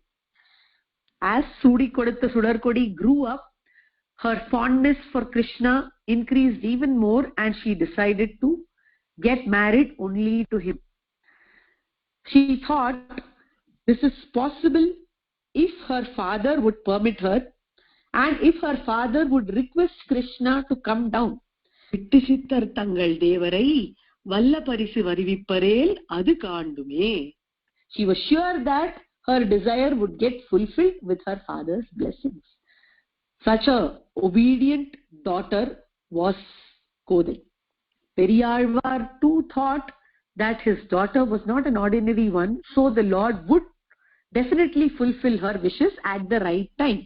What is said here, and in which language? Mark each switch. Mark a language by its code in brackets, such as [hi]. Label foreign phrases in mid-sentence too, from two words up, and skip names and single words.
[en] As Sudi Koditha Sudarkodi grew up, her fondness for Krishna increased even more, and she decided to get married only to him. She thought this is possible if her father would permit her, and if her father would request Krishna to come down. [ta] விட்டுசித்தர் தங்கள் தேவரை வல்ல பரிசு வருவிப்பரேல் அது காண்டுமே. [en] She was sure that her desire would get fulfilled with her father's blessings. Such a obedient daughter was Kodai. Periyalvar too thought that his daughter was not an ordinary one, so the Lord would definitely fulfill her wishes at the right time.